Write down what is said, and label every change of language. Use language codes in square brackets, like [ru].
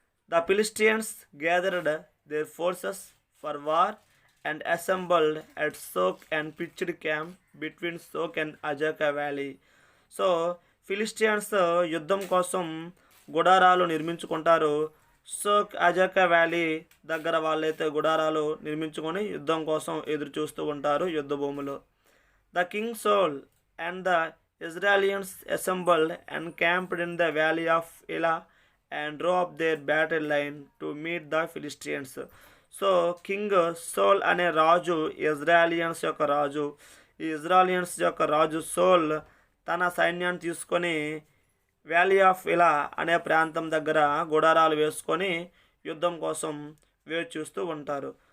[en] The Philistines gathered their forces for war and assembled at Socoh and pitched camp between Socoh and Azekah valley. [te] So Philistines యుద్ధం కోసం గుడారాలు నిర్మించుకుంటారు. Soak అజాకా valley దగ్గర వాళ్ళైతే గుడారాలు నిర్మించుకొని యుద్ధం కోసం ఎదురు చూస్తూ ఉంటారు యుద్ధ భూమిలో. [en] The king Saul and the Israelites assembled and camped in the valley of Elah and drew up their battle line to meet the Philistines. [te] So king soul అనే రాజు ఇజ్రాయలియన్స్ యొక్క రాజు. ఈ ఇజ్రాయలియన్స్ యొక్క రాజు సోల్ తన సైన్యాన్ని తీసుకొని వ్యాలీ ఆఫ్ ఇలా అనే ప్రాంతం దగ్గర గుడారాలు వేసుకొని యుద్ధం కోసం వేచి చూస్తూ ఉంటారు.